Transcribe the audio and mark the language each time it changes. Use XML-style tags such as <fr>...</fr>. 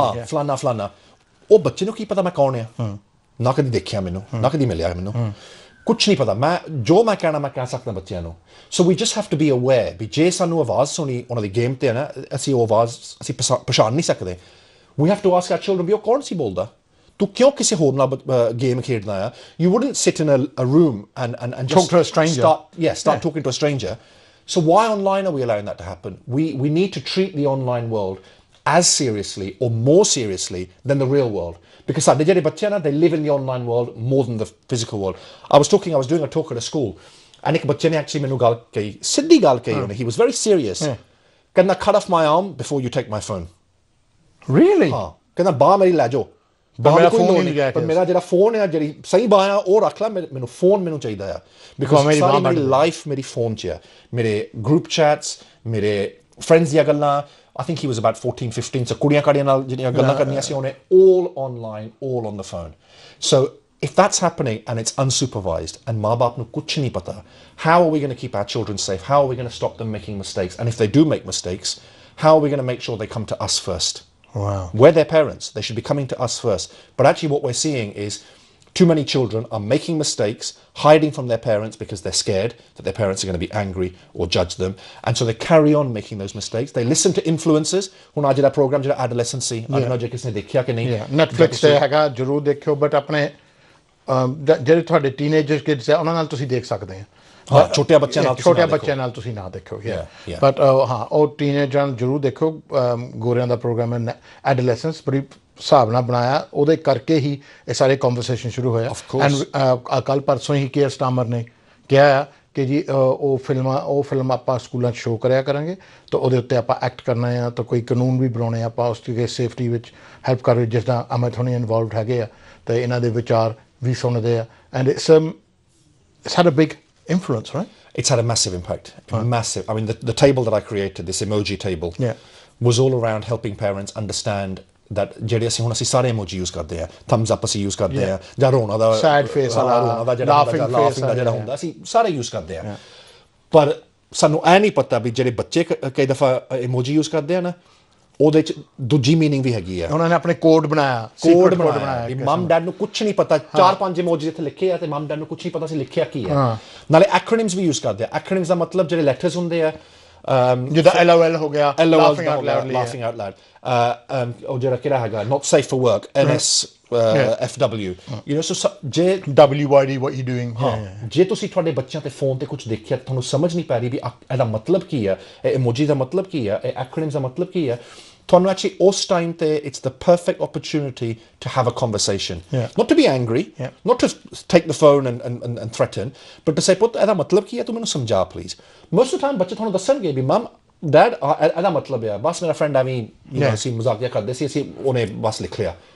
<pa>ਹਾਂ ਫਲਾਨਾ ਉਹ ਬੱਚੇ ਨੂੰ ਕੀ ਪਤਾ ਮੈਂ ਕੌਣ ਆ ਨਾ ਕਦੀ ਦੇਖਿਆ ਮੈਨੂੰ ਨਾ ਕਦੀ ਮਿਲਿਆ ਮੈਨੂੰ ਕੁਛ ਨਹੀਂ ਪਤਾ ਮੈਂ ਜੋ ਮੈਂ ਕਹਿਣਾ ਮੈਂ ਕਹਿ ਸਕਦਾ ਬੱਚਿਆਂ ਨੂੰ</pa> <en>so we just have to be aware</en> <pa>ਵੀ ਜੇ ਸਾਨੂੰ ਆਵਾਜ਼ ਸੁਣੀ ਉਹਨਾਂ ਦੀ ਗੇਮ ਤੇ ਨਾ ਅਸੀਂ ਉਹ ਆਵਾਜ਼ ਅਸੀਂ ਪਛਾਣ ਨਹੀਂ ਸਕਦੇ</pa> <en>we have to ask our children</en> <pa>ਵੀ ਉਹ ਕੌਣ ਸੀ ਬੋਲਦਾ ਤੂੰ ਕਿਉਂ ਕਿਸੇ ਹੋਰ ਨਾਲ ਗੇਮ ਖੇਡਦਾ ਆ</pa> <en>you wouldn't sit in a room and just talk to a stranger start talking to a stranger so why online are we allowing that to happen we need to treat the online world as seriously or more seriously than the real world because</en> <pa>ਸਾਡੇ ਜਿਹੜੇ ਬੱਚੇ ਨਾ</pa> <en>they live in the online world more than the physical world I was doing a talk at a school and</en> <pa>ਇੱਕ ਬੱਚੇ ਨੇ</pa> <en>actually</en> <pa>ਮੈਨੂੰ ਗੱਲ ਕਹੀ ਸਿੱਧੀ ਗੱਲ ਕਹੀ ਉਹਨੇ</pa> <en>he was very serious ਕਹਿੰਦਾ cut off my arm before you take my phone really</en> <pa>ਹਾਂ ਕਹਿੰਦਾ ਬਾਹ ਮੇਰੀ ਲੈ ਜਾਓ ਬਾਹ ਕੋਈ ਲੋੜ ਨਹੀਂ ਪਰ ਮੇਰਾ ਜਿਹੜਾ ਫੋਨ ਹੈ ਜਿਹੜੀ ਸਹੀ ਬਾਹ ਆ ਉਹ ਰੱਖ ਲੈ ਮੈਨੂੰ ਫੋਨ ਮੈਨੂੰ ਚਾਹੀਦਾ ਆ ਬਿਕਾਜ਼ ਸਾਰੀ ਮੇਰੀ ਲਾਈਫ ਮੇਰੀ ਫੋਨ 'ਚ ਆ ਮੇਰੇ ਗਰੁੱਪ ਚੈਟਸ ਮੇਰੇ ਫਰੈਂਡਸ ਦੀਆਂ ਗੱਲਾਂ</pa> <en>I think he was about 14, 15 so</en> <pa>ਕੁੜੀਆਂ ਕਾੜੀਆਂ ਨਾਲ ਜਿਹੜੀਆਂ ਗੱਲਾਂ ਕਰਨੀਆਂ ਸੀ ਉਹਨੇ</pa> <en>all online all on the phone so if that's happening and it's unsupervised and</en> <pa>ਮਾਂ ਬਾਪ ਨੂੰ ਕੁਛ ਨਹੀਂ ਪਤਾ</pa> <en>how are we going to keep our children safe how are we going to stop them making mistakes and if they do make mistakes how are we going to make sure they come to us first wow we're their parents they should be coming to us first but actually what we're seeing is too many children are making mistakes, hiding from their parents because they're scared that their parents are going to be angry or judge them. And so they carry on making those mistakes. They listen to influencers.</en> <pa>Hun aaj da program jehda adolescency,</pa> <en>I don't know</en> <pa>je kisne dekhya ki nahi. Netflix te hega, zarur dekhyo, but apne ਜਿਹੜੇ ਤੁਹਾਡੇ teenager kids ਆ ਉਹਨਾਂ ਨਾਲ ਤੁਸੀਂ ਦੇਖ ਸਕਦੇ ਆ ਛੋਟੇ ਬੱਚਿਆਂ ਨਾਲ ਛੋਟੇ ਬੱਚਿਆਂ ਨਾਲ ਤੁਸੀਂ ਨਾ ਦੇਖੋ ਬਟ ਹਾਂ ਉਹ ਟੀਨੇਜਰਾਂ ਜ਼ਰੂਰ ਦੇਖੋ ਗੋਰਿਆਂ ਦਾ ਪ੍ਰੋਗਰਾਮ ਹੈ ਐਡੋਲੈਸੈਂਸ ਬੜੀ ਹਿਸਾਬ ਨਾਲ ਬਣਾਇਆ ਉਹਦੇ ਕਰਕੇ ਹੀ ਇਹ ਸਾਰੇ ਕਨਵਰਸੇਸ਼ਨ ਸ਼ੁਰੂ ਹੋਇਆ ਐਂਡ ਕੱਲ੍ਹ ਪਰਸੋਂ ਹੀ ਕੇਅਰ ਸਟਾਮਰ ਨੇ ਕਿਹਾ ਕਿ ਜੀ ਉਹ ਫਿਲਮ ਆਪਾਂ ਸਕੂਲਾਂ 'ਚ ਸ਼ੋਅ ਕਰਿਆ ਕਰਾਂਗੇ ਤਾਂ ਉਹਦੇ ਉੱਤੇ ਆਪਾਂ ਐਕਟ ਕਰਨਾ ਆ ਤਾਂ ਕੋਈ ਕਾਨੂੰਨ ਵੀ ਬਣਾਉਣੇ ਆਪਾਂ ਉਸ ਦੀ ਸੇਫਟੀ ਵਿੱਚ ਹੈਲਪ ਕਰ ਜਿਸ ਤਰ੍ਹਾਂ ਅਮਿਤ ਹੋਣੀ ਇਨਵੋਲਵਡ ਹੈਗੇ ਆ ਅਤੇ ਇਹਨਾਂ ਦੇ ਵਿਚਾਰ ਵੀ ਸੁਣਦੇ ਆ and it's</pa> <en>had a big influence, right? It's had a massive impact. Massive. I mean, the table that I created, this emoji table, was all around helping parents understand that</en> <pa>ਜਿਹੜੇ ਅਸੀਂ ਹੁਣ ਅਸੀਂ ਸਾਰੇ emoji use ਕਰਦੇ ਆ thumbs up ਅਸੀਂ use ਕਰਦੇ ਆ ਜਾਂ ਰੋਣਾ ਦਾ</pa> <en>sad face ਵਾਲਾ</en> <pa>ਰੋਣਾ ਦਾ ਜਿਹੜਾ laughing ਦਾ ਜਿਹੜਾ ਹੁੰਦਾ ਅਸੀਂ ਸਾਰੇ use ਕਰਦੇ ਆ ਪਰ ਸਾਨੂੰ ਇਹ ਨਹੀਂ ਪਤਾ ਵੀ ਜਿਹੜੇ ਬੱਚੇ ਕਈ ਦਫਾ emoji use ਕਰਦੇ ਆ ਨਾ ਉਹਦੇ ਚ ਦੂਜੀ ਮੀਨਿੰਗ ਵੀ ਹੈਗੀ ਆ ਉਹਨਾਂ ਨੇ ਆਪਣੇ ਕੋਡ ਬਣਾਇਆ ਮਮ ਡੈਡ ਨੂੰ ਕੁਝ ਨਹੀਂ ਪਤਾ 4-5 ਇਮੋਜੀ ਇੱਥੇ ਲਿਖੇ ਆ ਤੇ ਮਮ ਡੈਡ ਨੂੰ ਕੁਝ ਨਹੀਂ ਪਤਾ ਸੀ ਲਿਖਿਆ ਕੀ ਹੈ ਨਾਲੇ ਐਕਰੋਨਿਮਸ ਵੀ ਯੂਜ਼ ਕਰਦੇ ਆ ਐਕਰੋਨਿਮਸ ਦਾ ਮਤਲਬ ਜਿਹੜੇ ਲੈਟਰਸ ਹੁੰਦੇ ਆ ਜਿੱਦਾਂ LOL ਹੋ ਗਿਆ</pa> <en>laughing out loud</en> <pa>ਉਹ ਜਿਹੜਾ ਕਿਹੜਾ ਹੈਗਾ</pa> <en>not safe for work NS FW you know so ਜੇ WYD what you doing</en> <pa>ਜੇ ਤੁਸੀਂ ਤੁਹਾਡੇ ਬੱਚਿਆਂ ਤੇ ਫੋਨ ਤੇ ਕੁਝ ਦੇਖਿਆ ਤੁਹਾਨੂੰ ਸਮਝ ਨਹੀਂ ਪੈ ਰਹੀ ਵੀ ਇਹਦਾ ਮਤਲਬ ਕੀ ਹੈ ਇਹ ਇਮੋਜੀ ਦਾ ਮਤਲਬ ਕੀ ਹੈ ਇਹ ਐਕਰੋਨਿਮਸ ਦਾ ਮਤਲਬ ਕੀ ਹੈ ਤੁਹਾਨੂੰ actually ਉਸ ਟਾਈਮ ਤੇ</pa> <en>it's the perfect opportunity to have a conversation not to be angry not to take the phone and threaten but to say</en> <pa>ਪੁੱਤ ਇਹਦਾ ਮਤਲਬ ਕੀ ਹੈ ਤੂੰ ਮੈਨੂੰ ਸਮਝਾ please most of the time ਬੱਚੇ ਤੁਹਾਨੂੰ ਦੱਸਣਗੇ ਵੀ ਮਮ ਡੈਡ ਇਹਦਾ ਮਤਲਬ ਹੈ ਬਸ ਮੇਰਾ ਫਰੈਂਡ ਐਵੇਂ ਅਸੀਂ ਮਜ਼ਾਕ ਜਿਹਾ ਕਰਦੇ ਸੀ ਅਸੀਂ ਉਹਨੇ ਬਸ ਲਿਖ ਲਿਆ</pa>